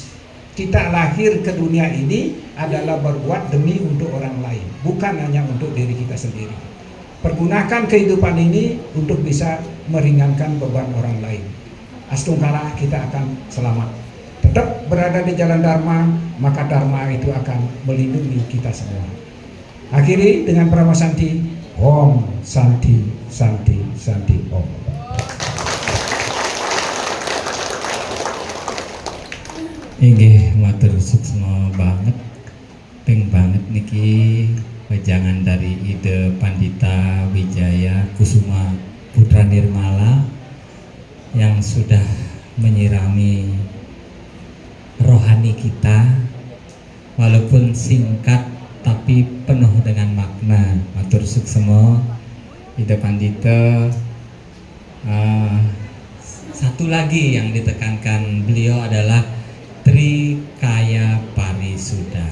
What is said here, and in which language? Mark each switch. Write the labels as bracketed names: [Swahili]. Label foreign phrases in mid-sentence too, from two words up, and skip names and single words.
[Indonesian] Kita lahir ke dunia ini adalah berbuat demi untuk orang lain, bukan hanya untuk diri kita sendiri. Pergunakan kehidupan ini untuk bisa meringankan beban orang lain. Astungkara kita akan selamat. Tetap berada di jalan Dharma, maka Dharma itu akan melindungi kita semua. Akhiri dengan [Sanskrit] Pramasanti, Om Santi Santi Santi Om. [Balinese] Inggih matur suksma banget, ping banget niki [Indonesian] wejangan dari Ide Pandita Wijaya Kusuma Putra Nirmala yang sudah menyirami rohani kita, walaupun singkat tapi penuh dengan makna. [Balinese] Matur suksma Ide Pandita. [Indonesian] Satu lagi yang ditekankan beliau adalah Trikaya Parisuda.